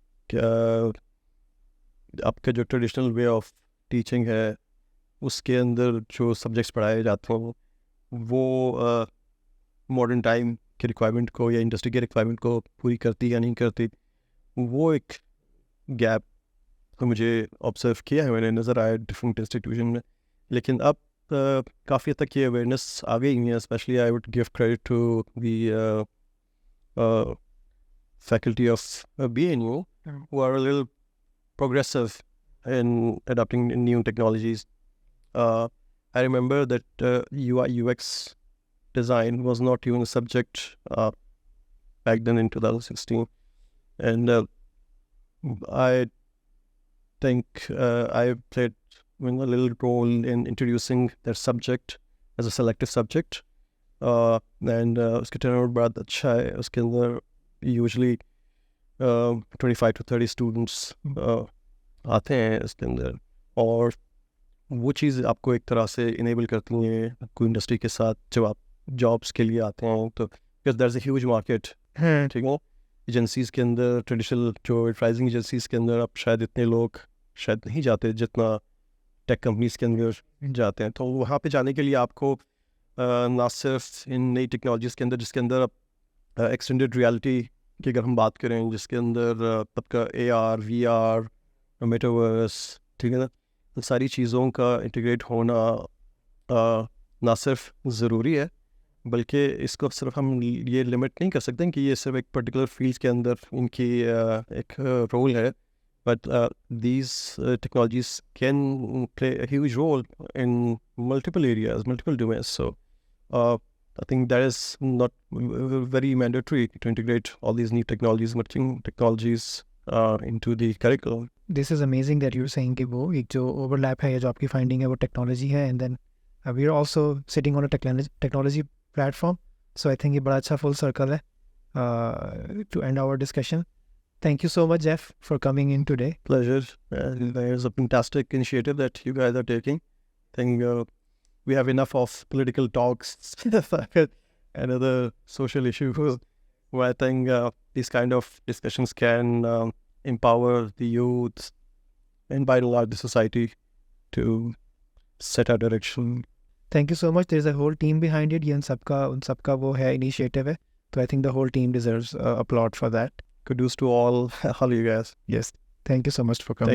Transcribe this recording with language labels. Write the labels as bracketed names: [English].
[Urdu] کیا آپ کا جو ٹریڈیشنل وے آف ٹیچنگ ہے اس کے اندر جو سبجیکٹس پڑھائے جاتے ہیں وہ ماڈرن ٹائم کے ریکوائرمنٹ کو یا انڈسٹری کے ریکوائرمنٹ کو پوری کرتی یا نہیں کرتی، وہ ایک گیپ تو مجھے آبزرو کیا ہے میں نے، نظر آیا ڈفرینٹ انسٹیٹیوشن میں. لیکن اب کافی حد تک یہ اویئرنیس آ گئی ہے، [English] Especially I would give credit to the faculty of BNU who are a little progressive in adopting new technologies. I remember that UI UX design was not even a subject back then in 2016, and I think I played a little role in introducing that subject as a selective subject, and [Urdu] uska turnout bahut acha hai. Uske andar usually 25 to 30 students آتے ہیں اس کے اندر، اور وہ چیز آپ کو ایک طرح سے انیبل کرتی ہیں کوئی انڈسٹری کے ساتھ جب آپ جابس کے لیے آتے ہیں. تو [English] because there is a huge market [Urdu] ٹھیک ہے. ایجنسیز کے اندر، ٹریڈیشنل جو ایڈورٹائزنگ ایجنسیز کے اندر اب شاید اتنے لوگ شاید نہیں جاتے جتنا ٹیک کمپنیز کے اندر جاتے ہیں. تو وہاں پہ جانے کے لیے آپ کو نہ صرف ان نئی ٹیکنالوجیز کے اندر جس کے اندر اب ایکسٹینڈیڈ ریالٹی کی اگر ہم بات کریں، جس کے اندر اب کا AR VR میٹاورس ٹھیک ہے نا، ان ساری چیزوں کا انٹیگریٹ ہونا نہ صرف ضروری ہے بلکہ اس کو صرف ہم یہ لمٹ نہیں کر سکتے کہ یہ صرف ایک پرٹیکولر فیلڈ کے اندر ان کی ایک رول ہے، [English] But these technologies can play a huge role in multiple areas, multiple domains. So I think that is not very mandatory to integrate all these new technologies, emerging technologies into the curriculum. This is amazing that you're saying [Urdu] کہ وہ ایک جو over لیپ ہے یا جو آپ کی finding ہے وہ ٹیکنالوجی ہے، [English] And then we are also sitting on a technology platform. [Urdu] So I think یہ بڑا اچھا فل سرکل ہے to and our discussion. [English] Thank you so much, Jeff, for coming in today. Pleasure. There's a fantastic initiative that you guys are taking. I think we have enough of political talks and other social issues where I think these kind of discussions can empower the youth and by and large the society to set a direction. Thank you so much. There's a whole team behind it. [Urdu] یہ ان سب کا وہ ہے initiative ہے. [English] So I think the whole team deserves applaud for that. Kudos to all you guys. Yes. Thank you so much for coming.